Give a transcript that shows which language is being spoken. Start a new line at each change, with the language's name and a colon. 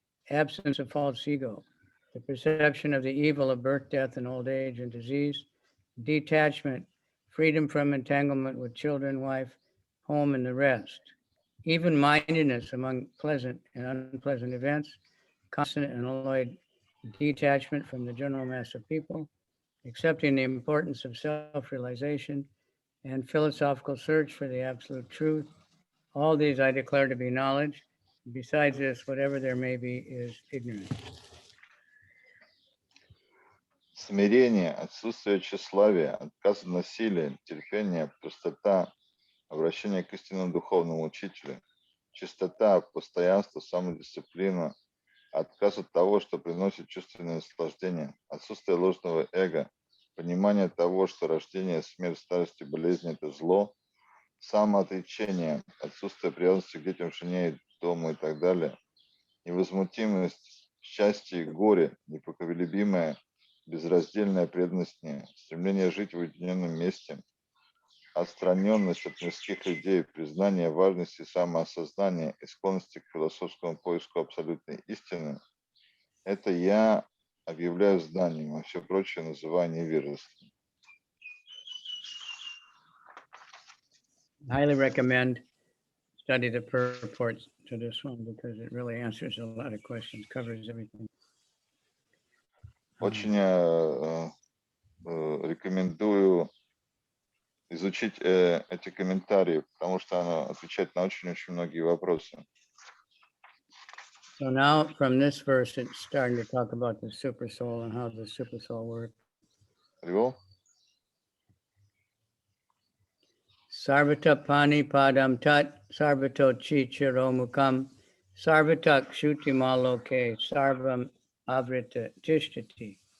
English: absence of false ego, the perception of the evil of birth, death, and old age and disease, detachment, freedom from entanglement with children, wife, home, and the rest, even-mindedness among pleasant and unpleasant events, constant and unalloyed detachment from the general mass of people, accepting the importance of self-realization and philosophical search for the absolute truth. All these I declare to be knowledge. Besides this, whatever there may be is ignorance.
Russian: Смирение, отсутствие тщеславия, отказ от насилия, терпение, простота, обращение к истинному духовному учителю, чистота, постоянство, самодисциплина, отказ от того, что приносит чувственное наслаждение, отсутствие ложного эго, понимание того, что рождение, смерть, старость и болезнь – это зло, самоотречение, отсутствие привязанности к детям, жене, дому и так далее, невозмутимость, счастье и горе, непоколебимая, безраздельная преданность мне, стремление жить в уединенном месте, отстраненность от мирских идей, признание важности самоосознания и склонности к философскому поиску абсолютной истины – это я объявляю знанием, а все прочее называю невежеством.
English: Highly recommend study the purports to this one because it really answers a lot of questions, covers everything.
Russian: Очень рекомендую изучить эти комментарии, потому что она отвечает на очень-очень многие вопросы.
English: So now from this verse, it's starting to talk about the super soul and how the super soul works.
Sanskrit: Sarvata pani padam tat, sarvato chi chiromukam, sarvatak shuti maloke, sarvam avrita tishtati.